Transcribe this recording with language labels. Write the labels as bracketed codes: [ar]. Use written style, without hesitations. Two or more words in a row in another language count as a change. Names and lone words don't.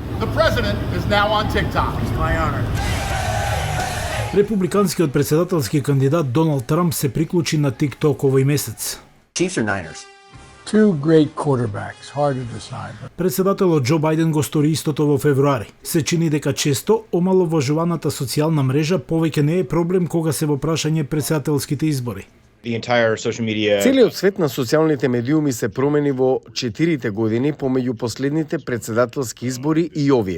[en] The president is now on TikTok. It's my honor. [mk] Републиканскиот председателски кандидат Доналд Трамп се приклучи на TikTok овој месец. [en] Chiefs or Niners? Two great quarterbacks, hard to decide. [mk] Председателот Џо Бајден го стори истото во февруари. Се чини дека често омаловажуваната социјална мрежа повеќе не е проблем кога се во прашање председателските избори. Целиот свет на социјалните медиуми се промени во 4 години помеѓу последните председателски избори и овие.